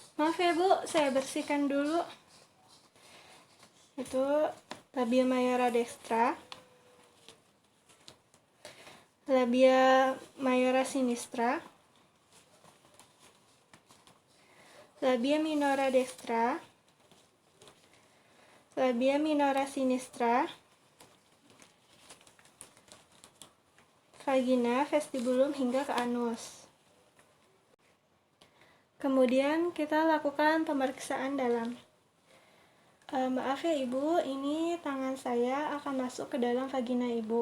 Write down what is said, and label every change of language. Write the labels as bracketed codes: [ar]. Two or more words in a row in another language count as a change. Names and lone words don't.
[id] Maaf ya Bu, saya bersihkan dulu. [la] Itu labia mayora dextra, labia mayora sinistra, labia minora dextra, labia minora sinistra, [id] vagina, vestibulum hingga ke anus. Kemudian kita lakukan pemeriksaan dalam. Maaf ya Ibu, ini tangan saya akan masuk ke dalam vagina Ibu.